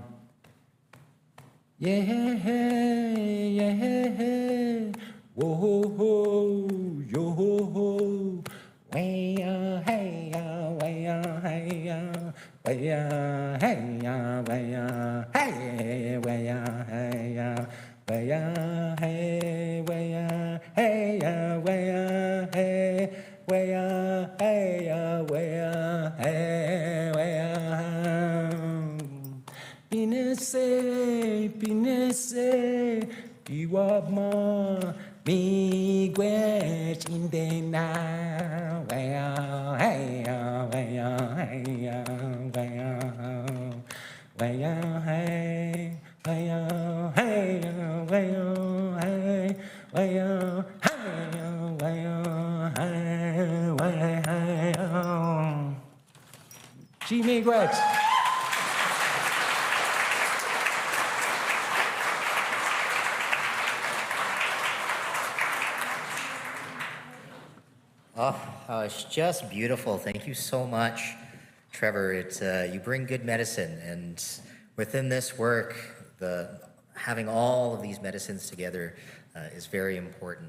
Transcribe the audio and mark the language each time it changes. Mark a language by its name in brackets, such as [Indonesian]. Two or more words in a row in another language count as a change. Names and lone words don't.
[Ojibwa] Yeah, hey, yeah, hey, whoa, ho, ho, yo, ho, ho, way, hey, way, hey, way, hey, way, hey, way, hey, way, hey, way, hey, way, hey. Waya, hey, waya, hey, waya. Pinese, iwama, mi gwe chindena. Waya, hey, waya, hey, waya, waya, hey, waya, hey, waya, hey, waya, Jimmy Gretsch. [English] Oh, it's just beautiful. Thank you so much, Trevor. You bring good medicine, and within this work, having all of these medicines together is very important.